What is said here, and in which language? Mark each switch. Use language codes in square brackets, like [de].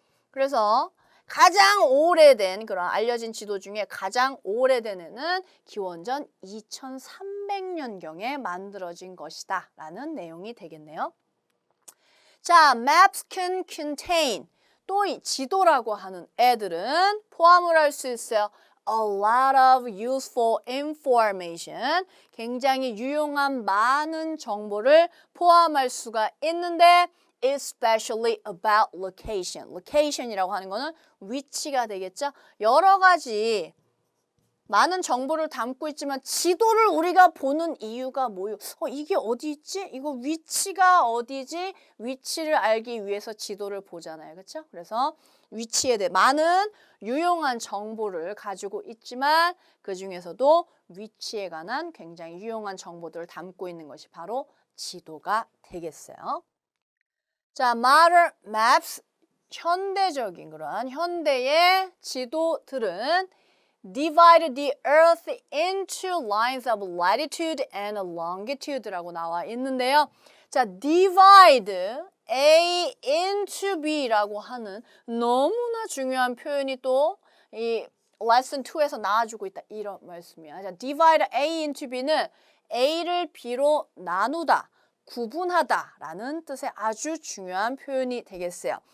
[ko] 그래서 가장 오래된 그런 알려진 지도 중에 가장 오래된 애는 기원전 2300년경에 만들어진 것이다 라는 내용이 되겠네요. 자, [en] maps can contain, [ko] 또 이 지도라고 하는 애들은 포함을 할 수 있어요. [en] A lot of useful information, [ko] 굉장히 유용한 많은 정보를 포함할 수가 있는데 [en] especially about location. [ko] location이라고 하는 거는 위치가 되겠죠. 여러 가지 많은 정보를 담고 있지만 지도를 우리가 보는 이유가 뭐요? 이게 어디 있지? 이거 위치가 어디지? 위치를 알기 위해서 지도를 보잖아요. 그렇죠? 그래서 위치에 대해 많은 유용한 정보를 가지고 있지만 그 중에서도 위치에 관한 굉장히 유용한 정보들을 담고 있는 것이 바로 지도가 되겠어요. [en] 자, modern maps, [ko] 현대적인 그러한 현대의 지도들은 [en] divide the earth into lines of latitude and longitude라고 [ko] 나와 있는데요. 자, [en] divide A into B [ko] 라고 하는 너무나 중요한 표현이 또 이 lesson 2에서 나와주고 있다. 이런 말씀이야. 자, [en] divide A into B [ko] 는 A를 B로 나누다, 구분하다 라는 뜻의 아주 중요한 표현이 되겠어요.